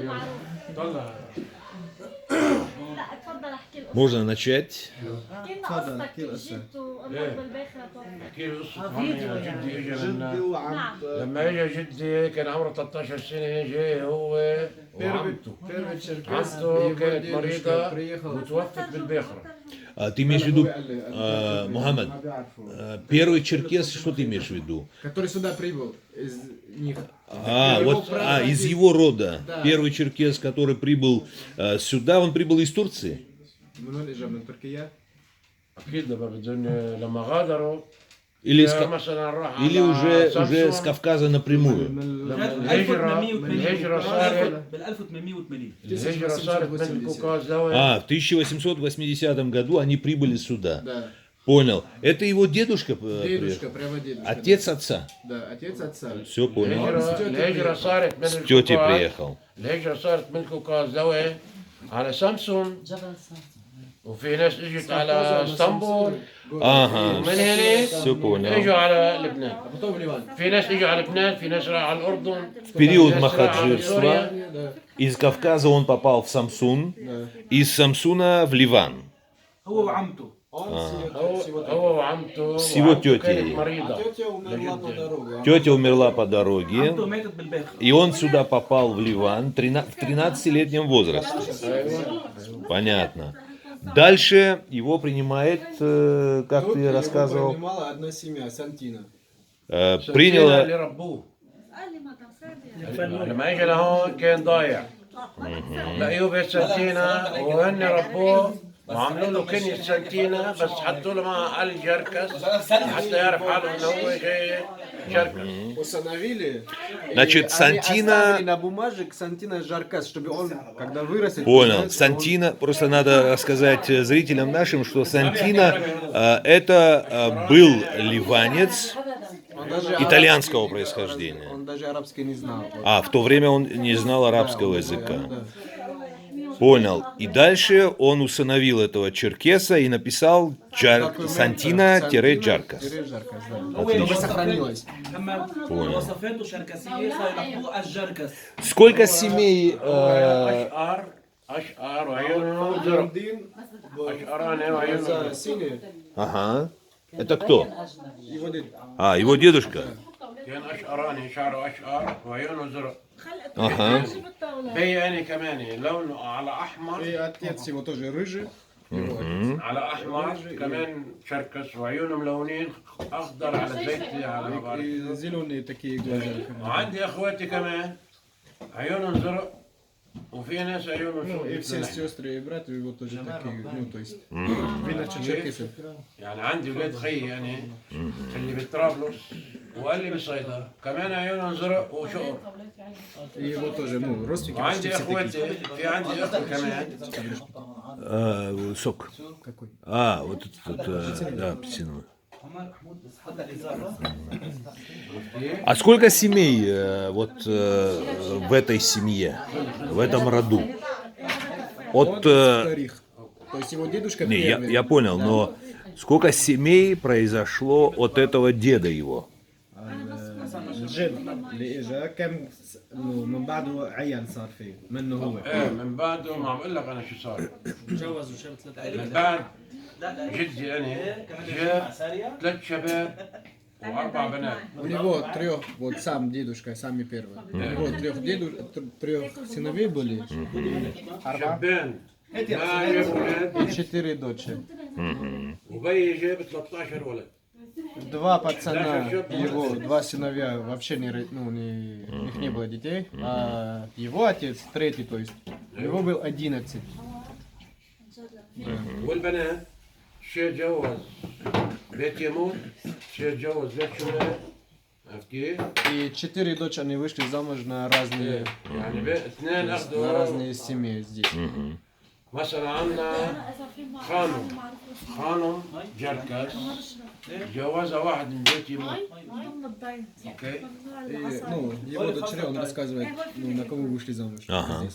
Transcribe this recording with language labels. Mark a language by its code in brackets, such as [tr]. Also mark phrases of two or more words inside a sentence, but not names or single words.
[ar] طلع. لا اتفضل احكي القصة. [ru] Можно начать. [ar] احكي لنا قصتك كيف جبتوا امك بالباخرة توفت. احكي لي قصة عمي جدي اجى جدي وعم نعم. لما اجى جدي كان عمره 13 سنة، جاي هو وعمته. عمته كانت مريضة وتوفت بالباخرة. [ru] Ты имеешь в виду, Мухаммад, первый черкес, что ты имеешь в виду? Который сюда прибыл из них. Из его рода. Да. Первый черкес, который прибыл сюда, он прибыл из Турции? [ar] من وين اجى؟ من تركيا؟ أكيد لما غادروا [ru] Или, [ar] مثلا راح [ru] или уже с Кавказа напрямую? [ar] الهجرة صارت بال 1880. الهجرة صارت من الكوكاز لوين؟ [ru] В 1880 году они прибыли сюда. Да. Понял. Это его дедушка приехал? Дедушка, прямо дедушка. Отец отца? Да, отец отца. Все понял. [ar] الهجرة صارت من [ru] С тетей [ar] الكوكاز. [ru] приехал. [ar] الهجرة صارت من الكوكاز لوين؟ على سامسون. وفي ناس اجت على اسطنبول [ru] Ага, [ar] ومن هنا [ru] все понял. [ar] اجوا على لبنان. [ru] Потом в Ливан. [ar] في ناس اجوا على لبنان، في ناس راحوا على الاردن. [ru] В период [ar] في ناس راحوا على [ru] махаджирства [ar] سوريا. [ru] Да. из Кавказа он попал в Самсун, из Самсуна в Ливан. [ar] هو وعمته. هو وعمته. [ru] С его [ar] وعمته [ru] тетей. [ar] كانت مريضة. [ru] Тетя умерла по дороге. Тетя умерла по дороге, [ar] عمته ماتت بالباخرة. [ru] и он сюда попал в Ливан в 13-летнем возрасте. Понятно. Дальше его принимает, как Тут ты его рассказывал, принимала одна семья, Сантина. приняла اللي приняла... [ar] ربوه. لما اجى لهون كان ضايع. لقيوه بيت سنتينا وهن ربوه وعملوا له كنية سنتينا، بس حطوا له معه الجركس حتى يعرف حاله انه هو جاي جركس. [ru] Установили. Значит, и они Сантина- оставили на бумаже Сантина Жаркас, чтобы он, когда вырастет... Понял. он- Сантина, просто надо рассказать зрителям нашим, что Сантина это был ливанец он даже итальянского арабский- происхождения. Он даже арабский не знал. В то время он не знал арабского языка. Да. Понял. И дальше он усыновил этого черкеса и написал Сантина-Джаркас. Жаркас, да. Чтобы сохранилось. [ar] أما وصفاته شركسية فيحطوه الجركس. [ru] Сколько семей... [ar] اشقر وعيونه زرق. اشقرانه وعيونه [ru] За [ar] زرق. [ru] синий, Ага. Это кто? его дед. Его дедушка. [ar] كان اشقراني، شعره اشقر وعيونه زرق. [ru] Ага. [ar] بياني كمان لونه على احمر. [ru] И отец его тоже рыжий. Его [ar] على احمر كمان شركس وعيونه ملونين اخضر على زيتي على ما [ru] отец. [ar] بعرف. [ru] И зеленые такие глаза. [ar] وعندي اخواتي كمان عيونهم زرق وفي ناس عيونهم [ru] Ну, и [ar] سود [ru] все [ar] مثل [ru] сестры и братья его тоже такие, ну, то есть, видно, что черкесы. [ar] يعني عندي ولاد خي يعني اللي بطرابلس واللي بصيدا كمان عيونهم زرق وشقر. [ru] И его тоже, ну, родственники почти [ar] وعندي [ru] все такие. [ar] اخواتي، في عندي اخو كمان [ru] Сок. Какой? Вот этот, да, апельсиновый. А сколько семей в этой семье, в этом роду? Он вторых. То есть его дедушка Не, первый. я понял, но сколько семей произошло от этого деда его? [ar] الجد اللي اجى كم من بعده عيال صار فيه منه هو. من بعده ما عم اقول لك انا شو صار. تجوز وشاب ثلاثة. من بعد جدي انا جاب 3 شباب و4 بنات. [ru] У него трех, вот сам дедушка, самый первый. У него трех сыновей были. [ar] شبان ما جاب ولاد [ru] И 4 дочери. [ar] وبي جاب 13 ولد. [ru] Два пацана, его два сыновья вообще у них не было детей, а его отец, третий, то есть, у него был 11. [ar] والبنات شي تجوز بيت يموت، شي تجوز بيت شمال. عرفت كيف؟ [ru] И 4 дочери они вышли замуж на разные, [ar] يعني اثنين [ru] на [ar] اخذوا [ru] разные семьи здесь. [ar] مثلا عندنا خانم جركس جوازها واحد من بيت يموت. اوكي. [ru] И, ну, его дочери, он рассказывает, на кого вышли замуж здесь.